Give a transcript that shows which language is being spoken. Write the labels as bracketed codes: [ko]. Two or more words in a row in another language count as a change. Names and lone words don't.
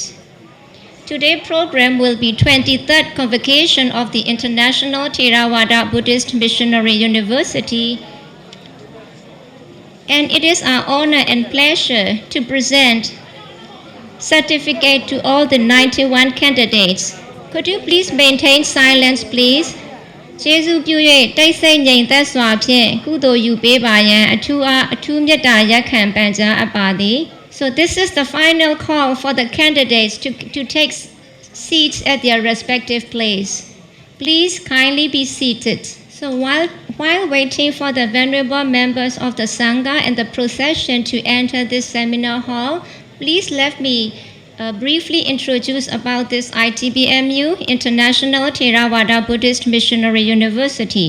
[en] Today's program will be 23rd Convocation of the International Theravada Buddhist Missionary University, and it is our honor and pleasure to present certificate to all the 91 candidates. Could you please maintain silence, please? [my] ကျေးဇူးပြု၍တိတ်ဆိတ်ငြိမ်သက်စွာဖြင့်ကုသိုလ်ယူပေးပါရန်အထူးမေတ္တာရက်ခံပန်ကြားအပ်ပါသည် [en] So this is the final call for the candidates to take seats at their respective place. Please kindly be seated. So while waiting for the venerable members of the Sangha and the procession to enter this seminar hall, please let me briefly introduce about this ITBMU, International Theravada Buddhist Missionary University.